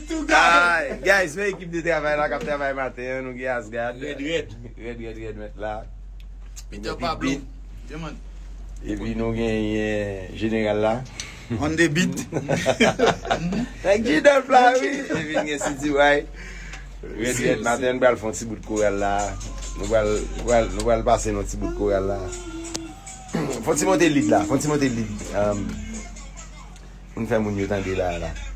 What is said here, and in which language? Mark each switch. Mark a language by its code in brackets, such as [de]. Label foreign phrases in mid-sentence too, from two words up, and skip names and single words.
[ht] Ay, guys, men ekip de travay la k ap travay maten, nou gen Asgard. [en] Red, red. Red, red, red, [ht] men la. [en] Peter Pablo. Beat. Yeah, man. [ht] E pi nou gen, eh, Jeneral la. [en] On the beat. Like G-Dub [ht] la, wi. E pi gen City White. [en] Red, red, [ht] maten, nou pral fè ti bout korèl la. Nou pral, nou pral, nou pral pase nou ti bout korèl la. Fò ti monte lead la, fò ti monte lead. Um, moun fè moun yo tande la, la.